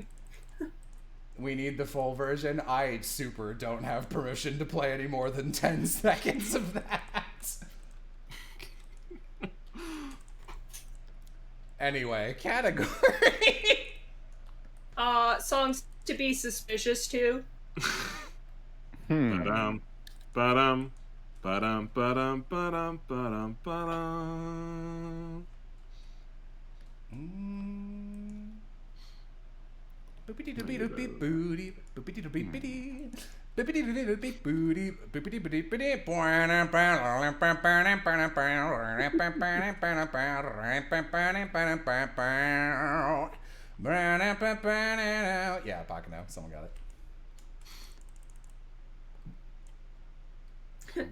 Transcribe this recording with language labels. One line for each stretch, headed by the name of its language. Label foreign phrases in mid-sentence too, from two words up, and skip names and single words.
English: We need the full version. I super don't have permission to play any more than 10 seconds of that. Anyway, category. Songs to be suspicious to. Ba-dum, ba-dum, ba-dum, ba-dum, ba-dum, ba-dum, ba-dum. Boopity doopy doopy booty, boopity doopy bitty. Bippity doopy booty, boopity bitty bitty. Yeah, Bakano. Someone got it.